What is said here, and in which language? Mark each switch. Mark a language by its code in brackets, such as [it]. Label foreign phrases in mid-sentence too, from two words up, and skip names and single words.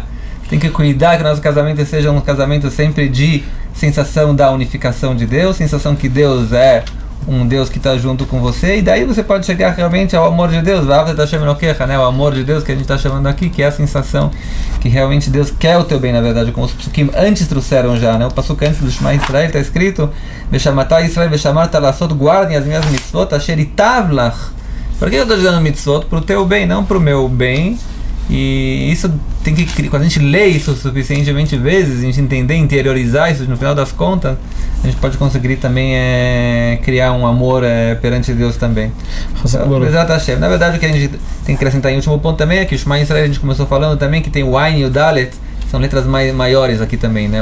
[pt] Tem que cuidar que o nosso casamento seja um casamento sempre de sensação da unificação de Deus, sensação que Deus é um Deus que está junto com você, e daí você pode chegar realmente ao amor de Deus, né? O amor de Deus que a gente está chamando aqui, que é a sensação que realmente Deus quer o teu bem, na verdade, como os psukim antes trouxeram já, né? O pasuk antes do Shema Israel está escrito, [he] ושמעת ישראל ושמרת לעשות, [pt] guardem as minhas mitzvot, [he] אשר ייטב לך. [pt] Por que eu estou dizendo mitzvot? Para o teu bem, não para o meu bem. E isso tem que, quando a gente lê isso suficientemente vezes, a gente entender, interiorizar isso, no final das contas, a gente pode conseguir também criar um amor perante Deus também. Na verdade, o que a gente tem que acrescentar em último ponto também é que o Shema Israel, a gente começou falando também que tem o Ain e o Dalet, são letras maiores aqui também, né?